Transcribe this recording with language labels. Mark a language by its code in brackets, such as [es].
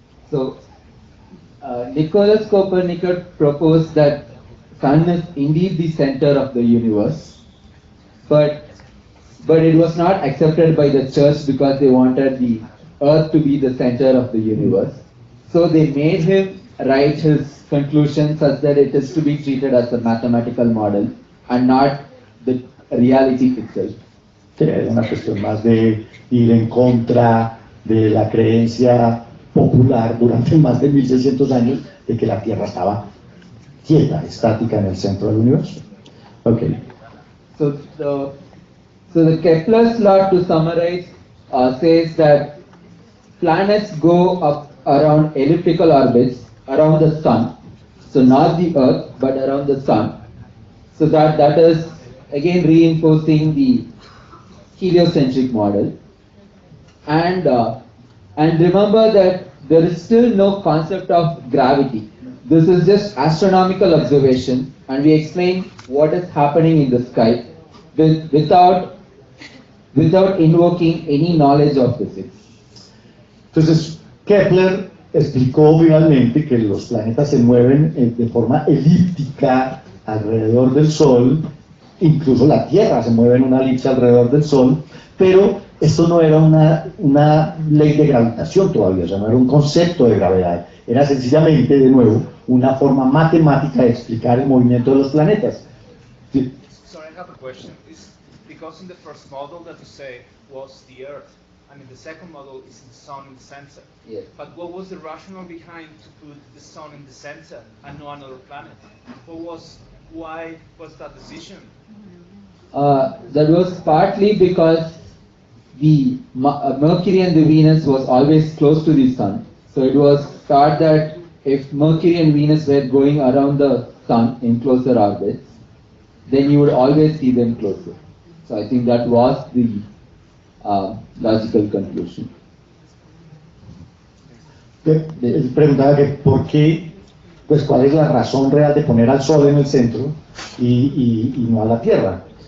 [en] So, Nicolaus Copernicus proposed that Sun is indeed the center of the universe, but it was not accepted by the church because they wanted the Earth to be the center of the universe. So they made him write his conclusion such that it is to be treated as a mathematical model and not the reality itself. [es] Sí, es una cuestión más de ir en contra de la creencia popular durante más de 1600 años de que la Tierra estaba quieta, estática en el centro del universo. [en] Okay. So the Kepler's law, to summarize, says that planets go up around elliptical orbits around the Sun. So not the Earth, but around the Sun. So that is again reinforcing the heliocentric model. And remember that there is still no concept of gravity. This is just astronomical observation, and we explain what is happening in the sky without invoking any knowledge of physics. [es] Entonces, Kepler explicó finalmente que los planetas se mueven de forma elíptica alrededor del Sol, incluso la Tierra se mueve en una elipse alrededor del Sol, pero esto no era una ley de gravitación todavía, o sea, no era un concepto de gravedad, era sencillamente, de nuevo, una forma matemática de explicar el movimiento de los planetas. Sí. [en] Sorry, I have a question. Is because in the first model that you say was the Earth, and in the second model is the Sun in the center. Yes. But what was the rationale behind to put the Sun in the center and no another planet? Why was that decision? That was partly because the Mercury and the Venus was always close to the Sun. So it was thought that if Mercury and Venus were going around the Sun in closer orbits, then you would always see them closer. So I think that was the logical conclusion. [es] Él preguntaba que por qué, pues cuál es la razón real de poner al Sol en el centro y no a la Tierra.